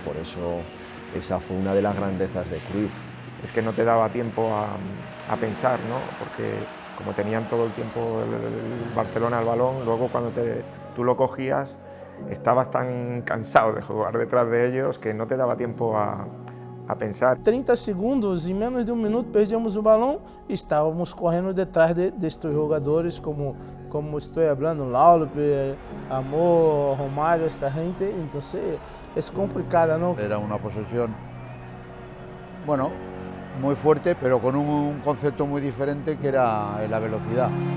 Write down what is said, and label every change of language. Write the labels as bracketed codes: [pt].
[es] Por eso esa fue una de las grandezas de Cruyff. Es que no te daba tiempo a pensar, ¿no? Porque como tenían todo el tiempo el Barcelona el balón, luego cuando tú lo cogías, estabas tan cansado de jugar detrás de ellos que no te daba tiempo a pensar. [pt] 30 segundos, em menos de minuto, perdíamos o balão e estávamos correndo detrás destes jogadores, como estou falando, Laudrup, Amor, Romario, esta gente. Então é complicada, ¿no? [es] Era una posesión, bueno, muy fuerte, pero con un concepto muy diferente que era la velocidad.